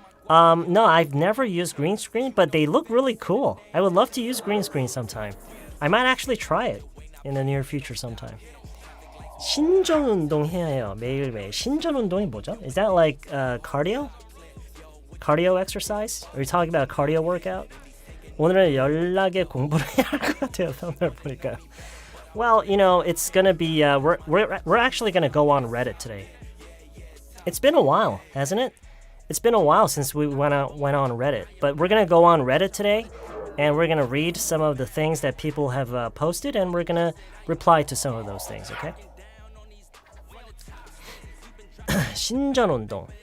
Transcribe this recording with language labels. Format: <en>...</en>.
<en>No, I've never used green screen, but they look really cool. I would love to use green screen sometime. I might actually try it in the near future sometime.</en> <ko>신전 운동 해야 해요. 매일매일. 신전 운동이 뭐죠?</ko> <en>Is that like cardio? Cardio exercise? Are you talking about a cardio workout?</en> <ko>오늘은 연락에 공부를 해야 할 것 같아요. 성을 보니까.</ko> <en>Well, it's gonna be. We're actually gonna go on Reddit today. It's been a while, hasn't it? It's been a while since we went on Reddit, but we're gonna go on Reddit today, and we're gonna read some of the things that people have posted, and we're gonna reply to some of those things. Okay?</en> <ko>신전 운동.</ko>